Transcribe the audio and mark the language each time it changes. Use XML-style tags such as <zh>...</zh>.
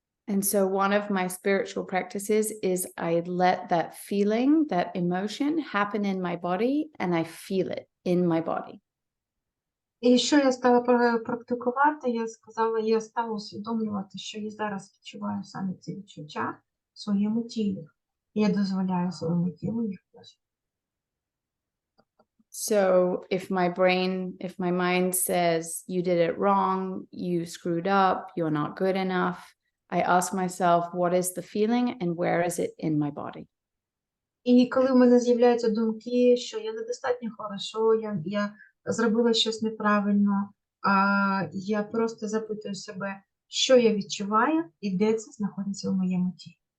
<en>And so one of my spiritual practices is I let that feeling, that emotion happen in my body and I feel it in my body.</en> <uk>І що я стала практикувати, я стала усвідомлювати, що я зараз відчуваю саме ці відчуття в своєму тілі. І я дозволяю своєму тілу їх прожити.</uk> <en>So if my mind says, you did it wrong, you screwed up, you're not good enough, I ask myself, what is the feeling and where is it in my body?</en> <uk>І коли в мене з'являються думки, що я недостатньо хорошо, я зробила щось неправильно, я просто запитую себе, що я відчуваю і де це знаходиться в моєму тілі.</uk>